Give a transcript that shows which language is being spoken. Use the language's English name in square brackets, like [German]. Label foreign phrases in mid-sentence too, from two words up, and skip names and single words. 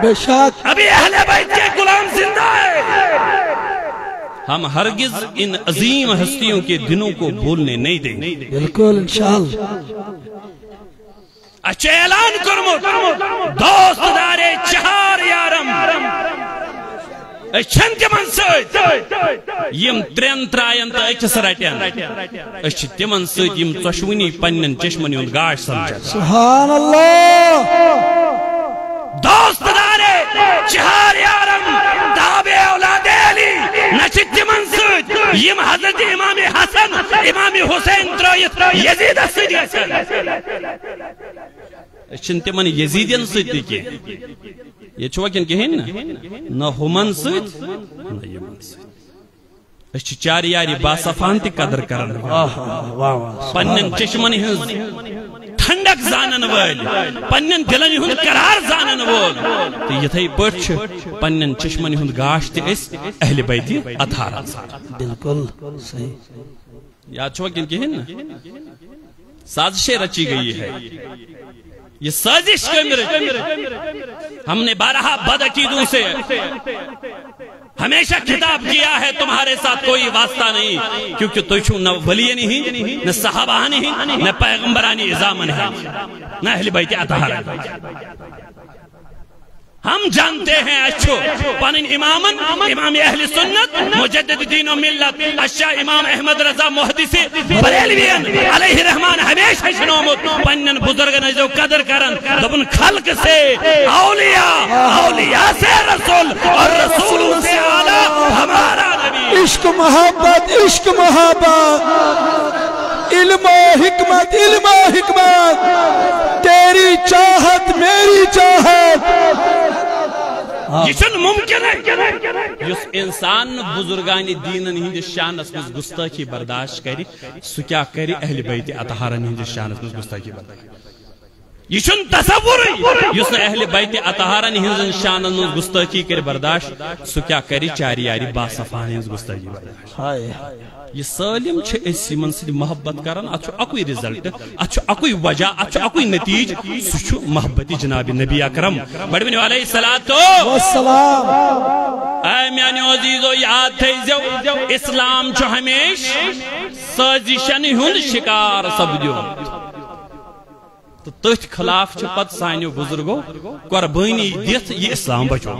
[Urdu] بے شک ابھی اہل بیت کے غلام زندہ ہے۔ ہم ہرگز ان عظیم ہستیوں کے دنوں کو بھولنے نہیں دیں گے۔ بالکل انشاءاللہ۔ [Kashmiri] اچھے اعلان کرمت دوست دارے چہار یارم اچھن تمن سید یم ترین ترائن تا اچھس رٹین اچھ تمن سید یم ژۄشوٕنی پنن چشمن ہند گاش سمجھن۔ [Arabic] سبحان اللہ۔ [Kashmiri] دوست دارے چہار یارم تابع اولاد علی نچ تمن سید یم حضرت امام حسن امام حسین ترائیت یزید سید گژھن۔ اچھن تمن یزیدین سید تہ کینٛہہ، یہ چھوا کن کہیں نہ ہمن سید نہ یمن سید۔ اچھ چار یاری باصفان تی قدر کرن پنن چشمن ہنز ٹھنڈک زانن وال پنن دلن ہند قرار زانن وال تو یتھے پٹھ پنن چشمن ہند گاش تی اس اہل بیت اطہار۔ [Urdu] بالکل صحیح۔ [Kashmiri] یاد چھوا کن کہیں نا [Urdu] سازشیں رچی گئی ہے، یہ سازش ہم نے بارہا بدعقیدوں سے ہمیشہ خطاب کیا ہے تمہارے ساتھ کوئی واسطہ نہیں، کیونکہ تو چھو نہ ولی نہیں، نہ صحابہ نہیں، نہ پیغمبرانی عظام نہیں، نہ اہل بیت اطہار۔ ہم جانتے ہیں [Kashmiri] اچھو پانین امامن امام اہل سنت مجدد دین و ملت اشیاء امام احمد رضا محدثی بریلوین علیہ رحمان ہمیشہ شنومت پانین بزرگ نجدو قدر کرن دبن [Urdu] خلق سے اولیاء، اولیاء سے رسول اور رسولوں سے اعلیٰ ہمارا نبی۔ عشق محبت، عشق محبت، علم و حکمت، علم و حکمت، تیری چاہت میری چاہت۔ [Kashmiri] یہ چھن ممکن ہے اس انسان بزرگانی دینن ہندس شانس مز گستاخی برداشت کری سو کیا کری اہل بیت اطہارن ہندس شانس مز گستاخی برداشت۔ یہ چھن تصور اس نے اہل بیت اطہارن ہندس شانس مز گستاخی کری برداشت سو کیا کری چار یاری باصفان ہندس گستاخی برداشت۔ یہ سالم چھ اس من سے محبت کرن اچھو اکوئی رزلٹ، اچھو اکوئی وجہ، اچھو اکوئی نتیج، سچو محبت جناب نبی اکرم بڑھونے [Arabic] علیہ السلام۔ [Kashmiri] اے میانی عزیزو یاد تھیزو اسلام چھو ہمیش سازشن ہند شکار سپدیو، تو تتھ خلاف چھ پت سانیو بزرگو قربانی دیت یہ اسلام بچو۔